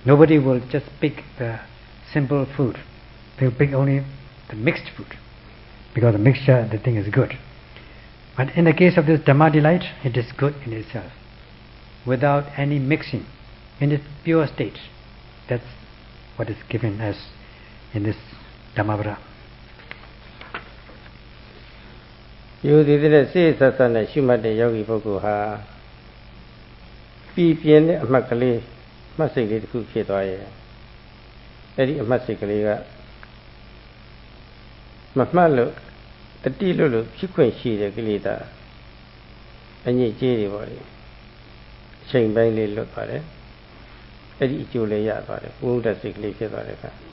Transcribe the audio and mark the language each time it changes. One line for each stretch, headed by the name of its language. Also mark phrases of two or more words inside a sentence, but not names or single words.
English: Nobody will just pick the simple food. They'll pick only the mixed food, because the mixture, the thing is good. But in the case of this Dhamma delight, it is good in itself, without any mixing, in its pure state. That's what is given as in this Dhammavara.
Burmese: ယောဒီတဲ့စိတ်ဆက်ဆက်နဲ့ရှုမှတ်တဲ့ယောဂီပုဂ္ဂိုလ်ဟာပြည်ပြင်းတဲ့အမှတ်ကလေးမှတ်စိတ်လေးတစ်ခုဖြစ်သွားရဲ့အဲ့ဒီအမှတ်စိတ်ကလေးက မမှတ်လို့တတိလို့ဖြစ်ခွင့်ရှိတဲ့ကိလေသာအညစ်အကြေးတွေပေါ့လေအချိန်ပိုင်းလေးလွတ်သွားတယ်အဲ့ဒီအကျိုးလေးရသွားတယ်ဝိမုဒ္ဒစိတ်ကလေးဖြစ်သွားတယ်ခါ